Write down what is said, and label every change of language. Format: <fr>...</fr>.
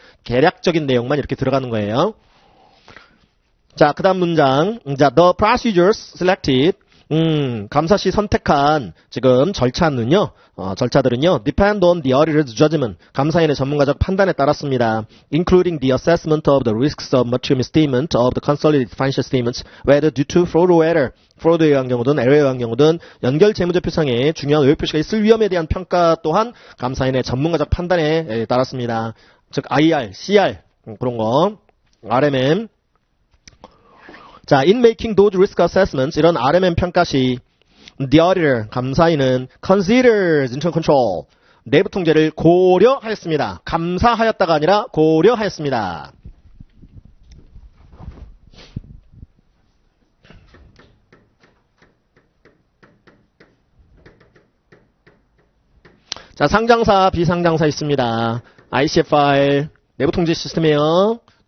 <ko>개략적인 내용만 이렇게 들어가는 거예요. 자, 그 다음 문장. 자,</ko> <en>the procedures selected.</en> <ko>감사 시 선택한 지금 절차는요, 절차들은요,</ko> <en>depend on the auditor's judgment.</en> <ko>감사인의 전문가적 판단에 따랐습니다.</ko> <en>including the assessment of the risks of material misstatement of the consolidated financial statements, whether due to fraud or error.</en> <ko>프로드에 의한 경우든 에러에 의한 경우든 연결 재무제표상에 중요한 오해 표시가 있을 위험에 대한 평가 또한 감사인의 전문가적 판단에 따랐습니다. 즉 IR, CR 그런 거, RMM.</ko> <en>자, in making those risk assessments</en> <ko>이런 RMM 평가 시</ko> <en>the auditor</en> <ko>감사인은</ko> <en>considers internal control</en> <ko>내부 통제를 고려하였습니다. 감사하였다가 아니라 고려하였습니다. 자, 상장사, 비상장사 있습니다. ICFR 내부 통제 시스템이에요.</ko>